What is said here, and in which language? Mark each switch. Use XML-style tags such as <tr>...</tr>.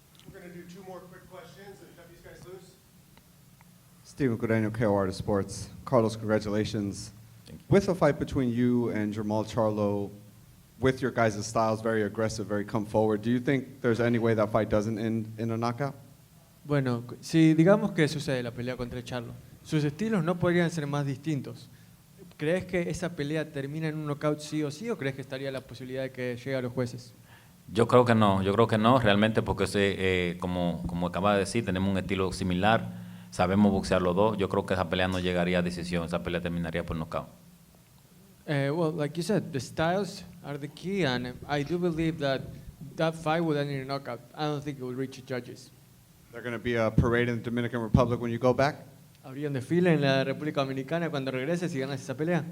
<en>We're going to do 2 more quick questions and cut these guys loose. Steven Guadagno, KO Artist Sports. Carlos, congratulations. With a fight between you and Jermall Charlo, with your guys' styles, very aggressive, very come forward, do you think there's any way that fight doesn't end in a knockout?</en> <es>Bueno, si digamos que sucede la pelea contra Charlo, sus estilos no podrían ser más distintos. ¿Crees que esa pelea termina en un knockout sí o sí, o crees que estaría la posibilidad de que llegue a los jueces? Yo creo que no, realmente, porque como acaba de decir, tenemos un estilo similar, sabemos boxear los dos. Yo creo que esa pelea no llegaría a decisión, esa pelea terminaría por knockout.</es> <en>Well, like you said, the styles are the key, and I do believe that fight would end in a knockout. I don't think it will reach the judges. They're going to be a parade in the Dominican Republic when you go back?</en> <es>¿Habría un desfile en la República Dominicana cuando regreses y ganas esa pelea?</es>